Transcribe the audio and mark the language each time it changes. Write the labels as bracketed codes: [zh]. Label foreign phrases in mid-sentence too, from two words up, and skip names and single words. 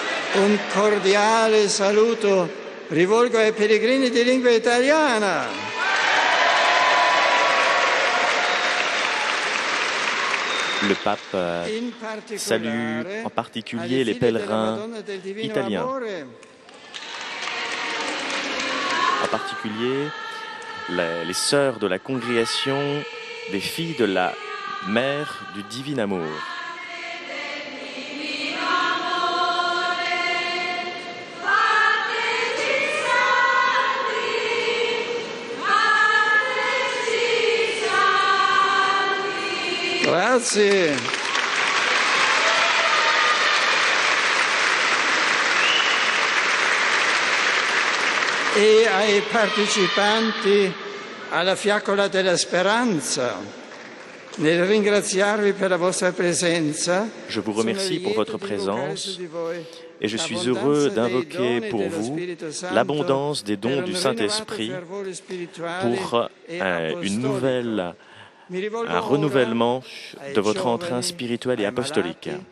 [it] Un cordiale saluto rivolgo ai pellegrini di lingua italiana. [fr] Le pape salue en particulier les pèlerins italiens, en particulier les sœurs de la congrégation des filles de la Mère du Divin Amour. [it] Grazie. E ai partecipanti alla Fiaccola della Speranza, nel ringraziarvi per la vostra presenza. [fr] Je vous remercie pour votre présence et je suis heureux d'invoquer pour vous l'abondance des dons du Saint-Esprit pour un renouvellement de votre entrain spirituel et apostolique.